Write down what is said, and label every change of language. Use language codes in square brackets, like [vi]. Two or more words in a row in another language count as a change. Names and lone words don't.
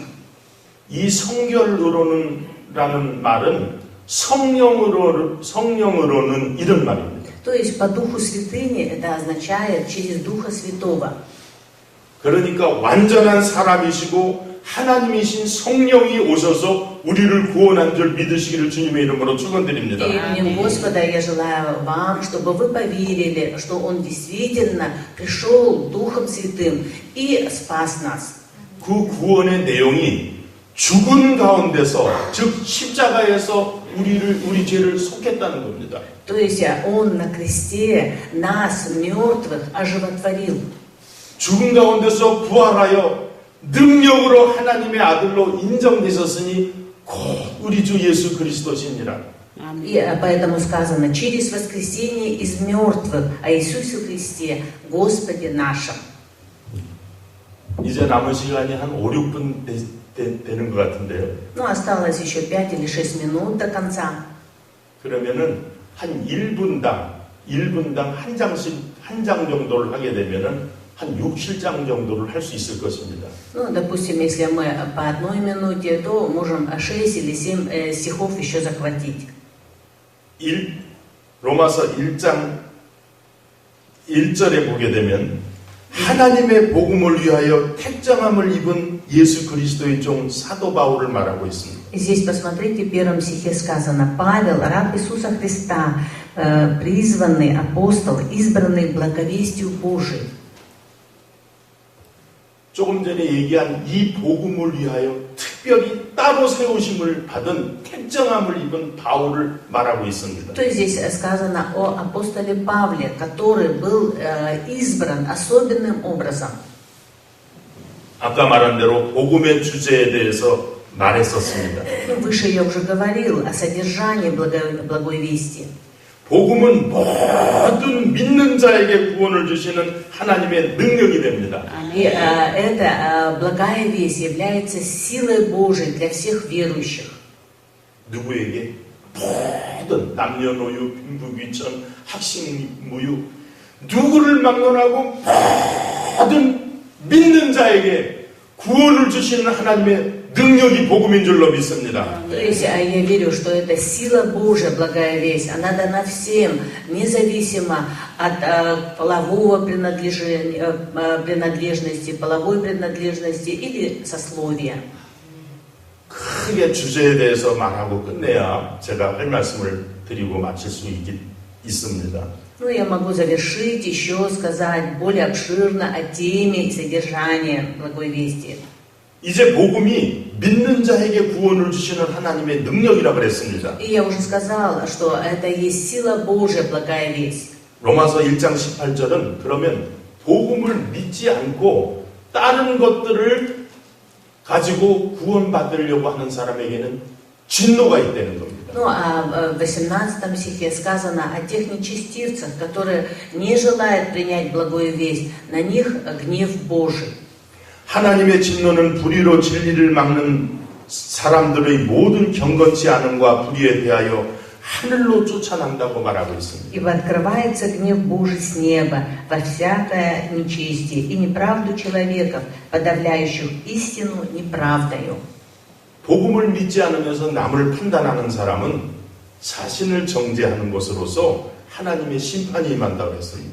[ko] 이 성결으로는 라는 말은 성령으로는 이런 말입니다. [ru] То есть по Духу Святыни это означает через Духа Святого. [ko] 그러니까 완전한 사람이시고 하나님이신 성령이 오셔서 우리를 구원한 줄 믿으시기를 주님의 이름으로 축원드립니다. [ru] И именем Господа я желаю вам, чтобы вы поверили, что Он действительно пришел Духом Святым и спас нас. [ko] 그 구원의 내용이 죽은 가운데서, 즉 십자가에서 우리 죄를 속했다는 겁니다. [ru] То есть Он на кресте нас, мертвых, оживотворил. [ko] 죽은 가운데서 부활하여 능력으로 하나님의 아들로 인정되셨으니 곧 우리 주 예수 그리스도시니라. [ru] И поэтому сказано, через воскресение из мертвых о Иисусе Христе, Господе нашем. [ko] 이제 남은 시간이 한 5, 6분 되는 것 같은데요. [ru] Ну, осталось еще 5 или 6 минут до конца. [ko] 그러면은 한 1분당 한 장 정도를 하게 되면은 한 6, 7장 정도를 할 수 있을 것입니다. [ru] Ну, допустим, если мы по 1 минуте, то можем 6 или 7 стихов еще захватить. [ko] 로마서 1장 1절에 보게 되면 하나님의 복음을 위하여 택정함을 입은 예수 그리스도의 종 사도 바울을 말하고 있습니다. [ru] Здесь, посмотрите, в 1 стихе сказано: Павел, раб Иисуса Христа, призванный апостол, избранный благовестию Божией. [ko] 조금 전에 얘기한 이 복음을 위하여 특별히 따로 세우심을 받은 택정함을 입은 바울을 말하고 있습니다. [ru] То есть здесь сказано о апостоле Павле, который был избран особенным образом. [ko] 아까 말한 대로 복음의 주제에 대해서 말했었습니다. [ru] Выше я уже говорил о содержании благой вести. [ko] 복음은 모든 믿는 자에게 구원을 주시는 하나님의 능력이 됩니다. [ru] И эта благая весть является силой Божией для всех верующих. [ko] 누구에게? 모든 남녀노유, 빈부귀천, 학식무유, 누구를 막론하고 모든 믿는 자에게 구원을 주시는 하나님의 능력이 복음인 줄로 믿습니다. [ru] То есть я верю, что это сила Божия, благая весть. Она дана всем, независимо от полового принадлежности, половой принадлежности или сословия. [ko] 크게 주제에 대해서 말하고 끝내야 제가 할 말씀을 드리고 마칠 수 있습니다. [ru] Ну, я могу завершить, еще сказать более обширно о теме и содержании благой вести. [ko] 이제 복음이 믿는 자에게 구원을 주시는 하나님의 능력이라 그랬습니다. [ru] И я уже сказала, что это есть сила Божия, благая весть. [ko] 로마서 1장 18절은 그러면 복음을 믿지 않고 다른 것들을 가지고 구원받으려고 하는 사람에게는 진노가 있다는 겁니다. [ru] Ну, а в 18 стихе сказано о тех нечестивцах, которые не желают принять благую весть, на них гнев Божий. [ko] 하나님의 진노는 불의로 진리를 막는 사람들의 모든 경건치 않음과 불의에 대하여 하늘로 쫓아난다고 말하고 있습니다. [ru] Ибо открывается гнев Божий с неба во всякое нечестие и неправду человеков, подавляющих истину неправдою. [ko] 복음을 믿지 않으면서 남을 판단하는 사람은 자신을 정죄하는 것으로서 하나님의 심판이 임한다고 했습니다.